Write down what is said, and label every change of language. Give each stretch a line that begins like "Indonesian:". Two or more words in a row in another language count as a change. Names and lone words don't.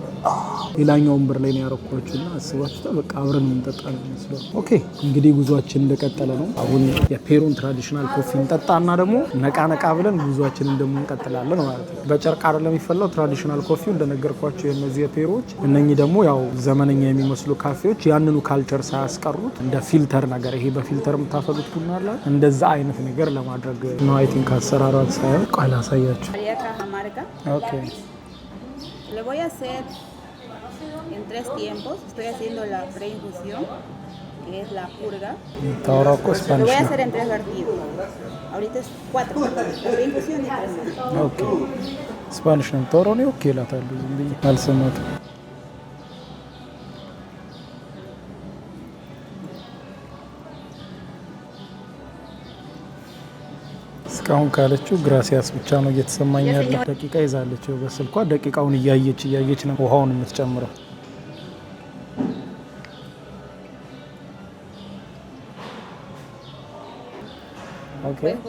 Amharic: ሌላኛው ወንበር ላይ ነው ያረኳችሁና አስባችሁታ በቃ አብረን እንጠጣለን መስሎ። ኦኬ እንግዲህ ጉዟችን እንደቀጠለ ነው። አሁን የፔሩን
English: traditional coffee
Amharic: እንጠጣና ደግሞ ነቃ ብለን ጉዟችንን ደግሞ እንቀጥላለን ማለት ነው። በጨርቅ አይደለም የሚፈላው
English: traditional coffeeu
Amharic: እንደነገርኳችሁ የነዚህ የፔሩዎች። እነኚህ ደግሞ ያው ዘመነኛ የሚመስሉ ካፌዎች ያንኑ ካልቸር ሳያስቀሩት እንደ ፊልተር ነገር ይሄ በፊልተር የምታፈሉት ቡና አለ እንደዛ አይነት ነገር ለማድረግ ነው።
English: I think
Amharic: አሰራሯን ሳይሆን ቃል አሳያችሁ። ኦኬ
Spanish: Le voy a hacer en 3 tiempos. Estoy haciendo la preinfusión, que es la purga. Lo voy a hacer en 3 vertidos. Ahorita es 4. La preinfusión y 3. Ok.
Amharic: Spanish ነው ቶሮ ነው ኦኬ ላታለሁ ዝም ብዬ አልሰማሁትም። እስካሁን ካለችው ግራሲያስ ብቻ ነው እየተሰማኝ ያለው። ደቂቃ ይዛለች በስልኳ ደቂቃውን እያየች ነው ውሃውን የምትጨምረው። ኦኬ